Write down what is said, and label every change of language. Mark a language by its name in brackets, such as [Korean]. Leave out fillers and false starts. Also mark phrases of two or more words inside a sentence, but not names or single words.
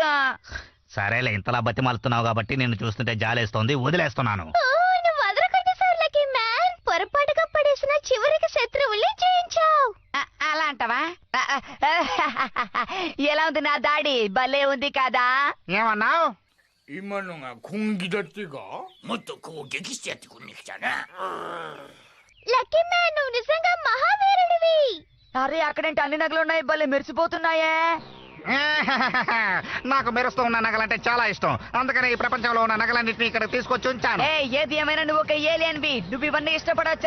[Telugu] సరేలే, ఇంతలా బతిమాలుతున్నావు కాబట్టి నిన్ను చూస్తుంటే జాలేస్తోంది, వదిలేస్తున్నాను. నువ్వు వదలకండి సార్ [English] lucky man. [Telugu] పొరపాటుగా పడేసిన చివరికి శత్రువుల్ని జయించావు. అలా అంటావా? ఎలా ఉంది నా దాడి? భలే ఉంది కదా. ఏమన్నావు? [Japanese] 今のが根気だってかもっと攻撃してやってくんねきたな [English] lucky man, [Telugu] నువ్వు నిజంగా మహావీరుడివి. అరే, అక్కడేంటి అన్ని నగలు ఉన్నాయి, భలే మెరిసిపోతున్నాయే. నాకు మెరుస్తూ ఉన్న నగలంటే చాలా ఇష్టం, అందుకని ఈ ప్రపంచంలో ఉన్న నగలన్నింటినీ ఇక్కడ తీసుకొచ్చి ఉంచాను. ఏది ఏమైనా నువ్వు ఒక ఏలియన్ బి, నువ్వు ఇవన్నీ ఇష్టపడొచ్చా?